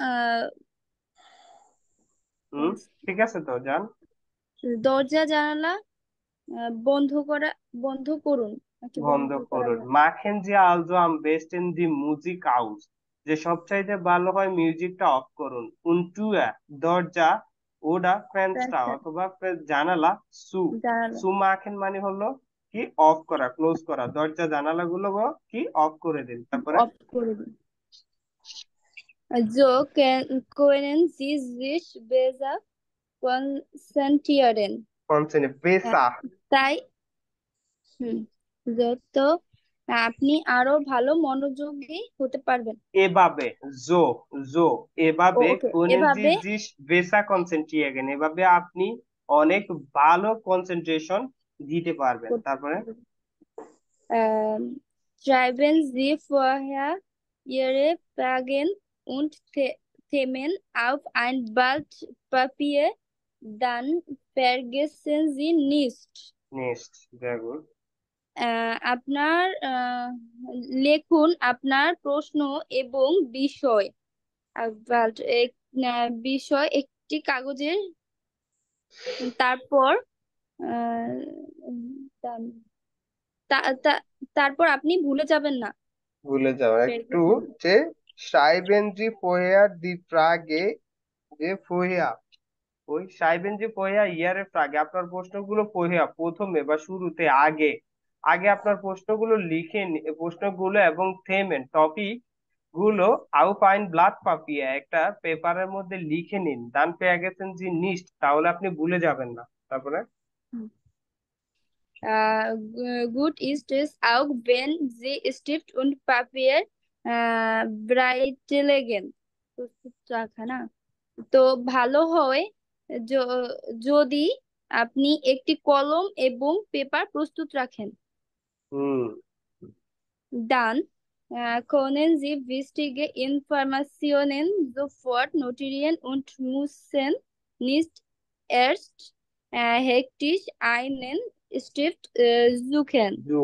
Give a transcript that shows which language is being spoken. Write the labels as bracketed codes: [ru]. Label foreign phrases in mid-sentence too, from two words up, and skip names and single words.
[bn] ঠিক আছে তো যান। দরজা জানালা বন্ধ করুন নাকি বন্ধ বন্ধ করা করুন। যায়? [de] machen Sie also am besten die Musik aus, [bn] যে সবচাইতে ভালো হয় মিউজিকটা অফ করুন। [de] und Tür, দরজা, oder Fenster ফেন্সটার, [bn] অথবা জানালা, [de] zu, [bn] জানালা [de] zu machen [bn] মানে হলো কি অফ করা, ক্লোজ করা, দরজা জানালা গুলো কি অফ করে দিন। তারপরে অফ করে দিন। [de] So können Sie sich besser konzentrieren. besser, [bn] তাই যত আপনি আরো ভালো মনোযোগী হতে পারবেন। এভাবে এভাবে ওকে, [de] können [bn] এভাবে [de] Sie sich besser konzentrieren, [bn] এভাবে আপনি অনেক ভালো কনসেন্ট্রেশন দিতে পারবেন। তারপরে [de] schreiben Sie vorher Ihre Fragen und Themen auf ein Blatt Papier, dann vergessen Sie nicht. [bn] নেক্সট, [en] very good, [bn] আপনার লেখুন আপনার প্রশ্ন এবং বিষয় বিষয় একটি কাগজের, তারপর তারপর আপনি ভুলে যাবেন না। ভুলে যাও একটু, যে [de] schreiben Sie vorher die Frage, যে vorher, ওই schreiben Sie vorher Ihre Frage, [bn] আপনার প্রশ্নগুলো vorher প্রথমে বা শুরুতে, আগে আগে আপনার প্রশ্নগুলো লিখে প্রশ্নগুলো এবং থেমেন টপিক গুলো [de] auf ein Blatt Papier, [bn] একটা পেপারের মধ্যে লিখে নিন, [de] dann vergessen Sie nicht, [bn] তাহলে আপনি ভুলে যাবেন না। তারপরে [de] Gut ist es auch, wenn Sie Stift und Papier bereitlegen. [bn] না, তো ভালো হয় যদি আপনি একটি কলম এবং পেপার প্রস্তুত রাখেন। [de] Dann können Sie wichtige Informationen sofort notieren und müssen nicht erst hektisch einen Stift suchen.